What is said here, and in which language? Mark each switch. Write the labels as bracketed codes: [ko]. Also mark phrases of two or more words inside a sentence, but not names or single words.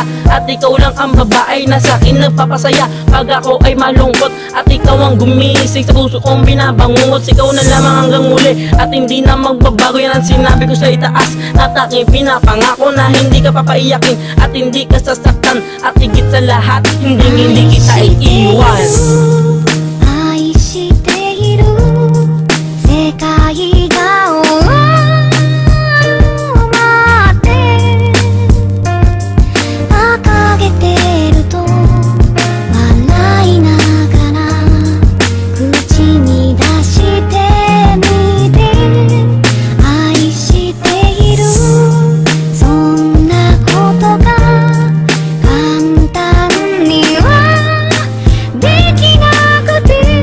[tl] At ikaw lang ang babae na sa akin nagpapasaya pag ako ay malungkot. At ikaw ang gumising sa puso kong binabangungot. Ikaw na lamang hanggang muli at hindi na magbabago. Yan ang sinabi ko sa itaas at aking pinapangako, na hindi ka papaiyakin at hindi ka sasaktan. At higit sa lahat, hindi kita iiwan. [ja] 愛している世界が終わるまで掲げてると笑いながら口に出してみて、愛しているそんなことが簡単にはできなくて、